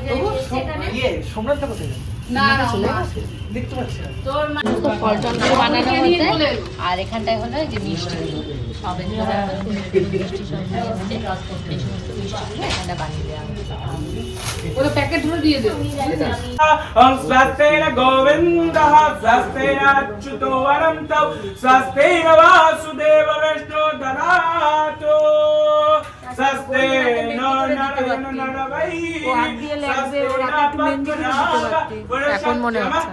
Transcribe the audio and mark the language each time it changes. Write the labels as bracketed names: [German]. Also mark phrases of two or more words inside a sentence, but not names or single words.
[Bangla] সোমনাথটা কোথায় গেল? না না দেখতে পাচ্ছি না। তোর মা তো ফল টল দিয়ে বানানো হচ্ছে, আর এখানটায় হলো এই যে মিষ্টি সবে মিষ্টি সব নিয়ে এসছে, এই সমস্ত মিষ্টিগুলো এখানটা বানিয়ে দেওয়া হচ্ছে। ওটা প্যাকেট ধরে দিয়ে দেবো। [Sanskrit] ओम स्वस्तेन गोविन्दः स्वस्तेन अच्युतो वरं तौ स्वस्तेन वासुदेव विष्णु ददातु स्वस्तेन नरेण नरवै [Bangla] এখন মনে হচ্ছে।